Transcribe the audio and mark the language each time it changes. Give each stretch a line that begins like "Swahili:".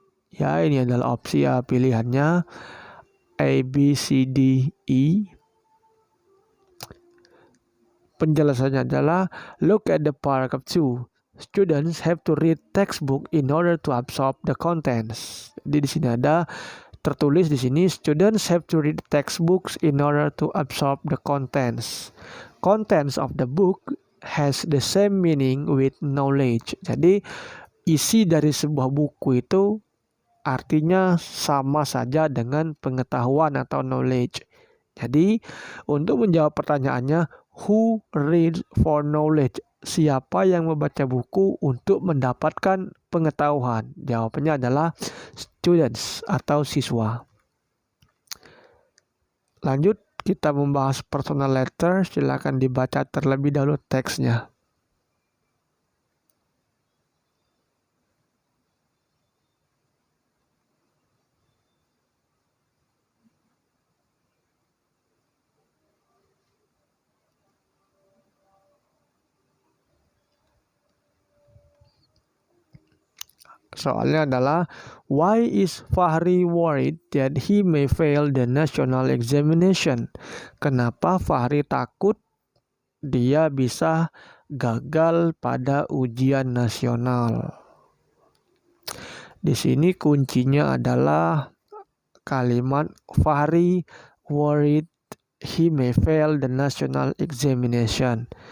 Indonesian: Ya, ini adalah opsi ya pilihannya. A, B, C, D, E. Penjelasannya adalah
English: look at the paragraph 2. Students have to read textbook in order to absorb the contents.
Indonesian: Jadi di sini ada tertulis di sini
English: students have to read textbooks in order to absorb the contents. Contents of the book has the same meaning with knowledge.
Indonesian: Jadi isi dari sebuah buku itu artinya sama saja dengan pengetahuan atau knowledge. Jadi untuk menjawab pertanyaannya,
English: who reads for knowledge?
Indonesian: Siapa yang membaca buku untuk mendapatkan pengetahuan? Jawabannya adalah students atau siswa. Lanjut kita membahas personal letter. Silakan dibaca terlebih dahulu teksnya. Soalnya adalah,
English: why is Fahri worried that he may fail the national examination?
Indonesian: Kenapa Fahri takut dia bisa gagal pada ujian nasional? Di sini kuncinya adalah kalimat
English: Fahri worried he may fail the national examination.